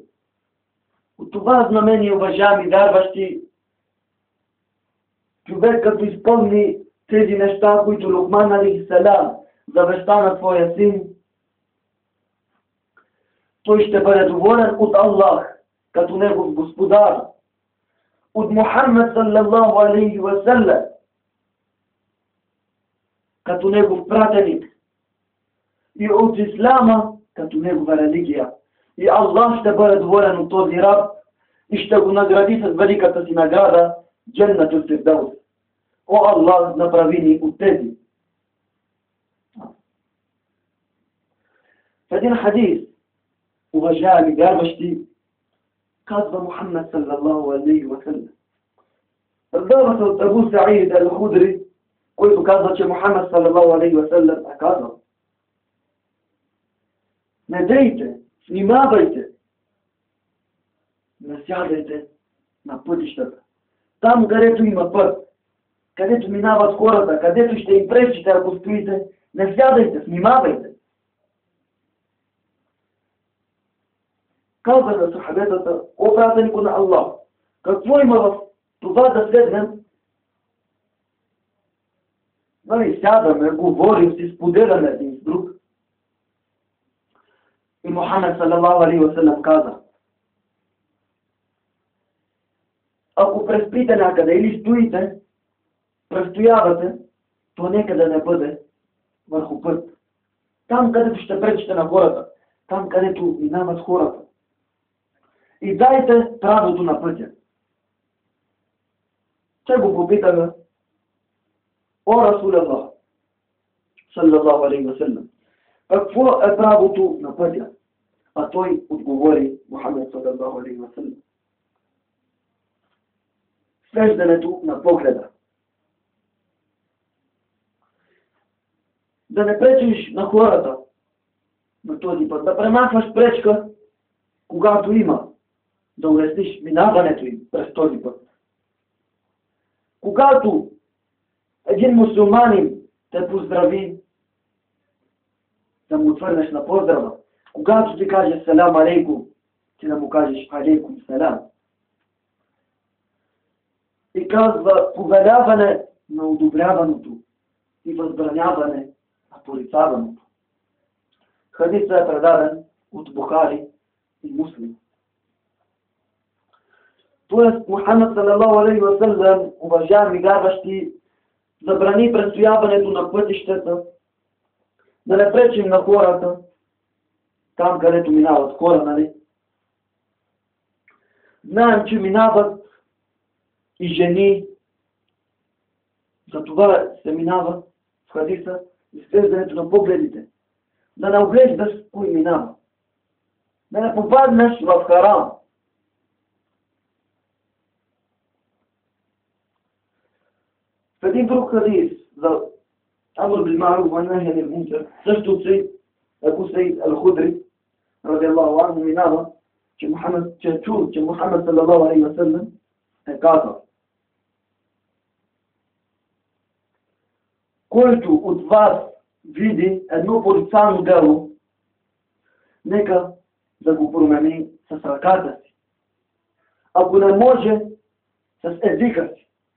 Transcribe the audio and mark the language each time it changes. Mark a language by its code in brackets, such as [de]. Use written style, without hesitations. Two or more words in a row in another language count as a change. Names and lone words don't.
[bg] От това знамение, уважаеми вярващи, човек като изпълни тези неща, които Лукман алейхиссалам завеща на своя син, той ще бъде доволен от Аллах като негов господар, от Мухаммад [ar] صلى الله عليه وسلم [bg] като негов пратеник и от Ислама като негова религия. И Аллах ще бъде доволен от този раб и ще го награди с великата си награда Дженнатул Фирдаус. О Аллах, направи ни от тези. В един хадис, уважаеми вярващи, казва Мухаммад [ar] صلى الله عليه وسلم. [bg] Раздава се от Абу Саид ал-Худри, който казва, че Мухаммад [ar] صلى الله عليه وسلم [bg] е казал: не дейте, внимавайте, не сядайте на пътищата. Там, където има път, където минават хората, където ще им пречите, ако стоите, не сядайте, внимавайте. Казва на сахабетата: о пратенико на Аллах, какво има в това да седнем? Нали, сядаме, говорим си, споделяме един с друг. И Мухаммад [ar] صلى الله عليه وسلم [bg] каза: ако преспите някъде или стоите, престоявате, то нека да не бъде върху път. Там, където ще пречите на хората, там, където минават хората. И дайте правото на пътя. Те го попитаха: о Расулаллах, [ar] صلى الله عليه وسلم, [bg] какво е правото на пътя? А той отговори, Мухаммад [ar] صلى الله عليه وسلم: [bg] свеждането на погледа. Да не пречиш на хората на този път, да премахваш пречка, когато има, да улесниш минаването им през този път. Когато един мусулманин те поздрави, да му отвърнеш на поздрава. Когато ти каже [ar] سلام عليكم, [bg] ти да му кажеш [ar] عليكم سلام. [bg] И казва повеляване на одобряваното и възбраняване на порицаваното. Хадисът е предаден от Бухари и Муслим. Тоест Мухаммад [ar] صلى الله عليه وسلم, [bg] уважаеми вярващи, забрани престояването на пътищата, да не пречим на хората, там където минават хора, нали? Знаем, че минават и жени, за това се минава в хадиса изглеждането на погледите. Да не оглеждаш кой минава. Да не попаднеш в харам. В един друг хадис за [ar] أمر بالمعروف ونهي عن المنكر. [bg] Също от Абу Саид Ал-Худри, [ar] رضي الله عنه, [bg] минава, че чул, че Мухаммад [ar] صلى الله عليه وسلم [bg] е казал: който от вас види едно порицано дело, нека да го промени с ръката си. Ако не може, с езика си.